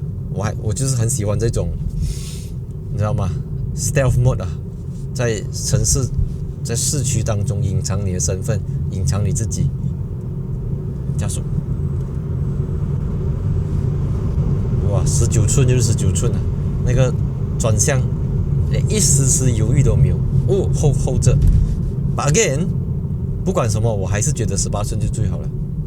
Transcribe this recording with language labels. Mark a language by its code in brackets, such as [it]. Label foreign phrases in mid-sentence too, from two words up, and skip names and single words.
[zh] 我就是很喜歡這種，你知道嗎 ？ [en] Stealth mode [zh] 啊，在城市、在市區當中隱藏你的身份，隱藏你自己。加速，哇，19寸就是19寸啊！那個轉向，連一絲絲猶豫都沒有。哦，後着 ， [en] But again， [zh] 不管什麼，我還是覺得18寸就最好了。